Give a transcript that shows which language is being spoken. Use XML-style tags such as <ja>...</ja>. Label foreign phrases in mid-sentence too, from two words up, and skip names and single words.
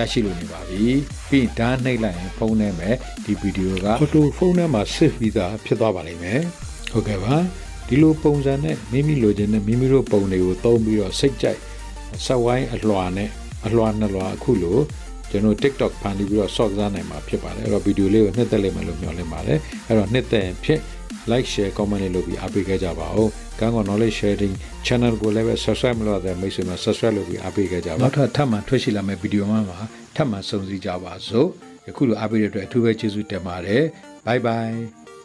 <my>ရှိလို့နေပါပြီပြီးဒါနှိပ်လိုက်ရင်ဖုန်းထဲမှာဒီဗီဒီယိုက auto ဖုန်းထဲမှာ save ပြီးသားဖြစ်သွားပါလိမ့်မယ်ဟုတ်ကဲ့ပါဒီ လိုပုံစံနဲ့မိမိလိုချင်တဲ့မိမိတို့ပုံတွေကိုသုံးပြီးတော့စိတ်ကြိုက်ဆက်ဝိုင်းအလွှာနဲ့အလွှာနှစ်လွှာအခုလိုကျွန်တော် TikTok ဖန်တီးပြီးတော့ short စားနိုင်မှာဖြစ်ပါတယ်အဲ့တော့ဗီဒီယိုလေးကိုနှစ်သက်လိမ့်မယ်လို့မျှော်လင့်ပါတယ်အဲ့တော့နှစ်သက်ရင်ဖြစ်</my> <en>like share comment</en> <my>လေးလုပ်ပြီးအားပေးခဲ့ကြပါဦးကန်းကော</my> <en>knowledge sharing channel</en> <my>ကိုလည်းပဲ subscribe မလုပ်တဲ့မိတ်ဆွေများ subscribe လုပ်ပြီးအားပေးခဲ့ကြပါနောက်ထပ်မှထွက်ရှိလာမယ့်ဗီဒီယိုမှာထပ်မံဆုံစည်းကြပါစို့ယခုလိုအားပေးတဲ့အတွက်အထူးပဲကျေးဇူးတင်ပါတယ်</my> <en>bye bye</en>